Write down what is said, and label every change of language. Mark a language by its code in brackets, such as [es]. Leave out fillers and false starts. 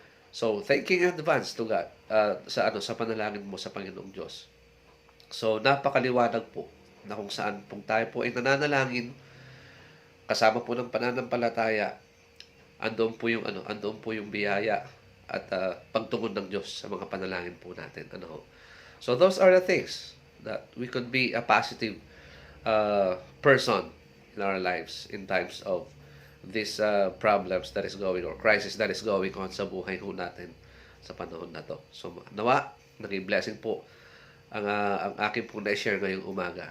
[en] So, thanking in advance to God [tl] sa panalangin mo sa Panginoong Diyos. So, napakaliwanag po na kung saan kung tayo po ay nananalangin, kasama po ng pananampalataya, andoon po yung biyaya at pagtugon ng Diyos sa mga panalangin po natin. [en] So those are the things that we could be a positive person in our lives in times of these problems that is going or crisis that is going on [tl] sa buhay ho natin sa panahon na to. So nawa, naging blessing po ang aking pong na-share ngayong umaga.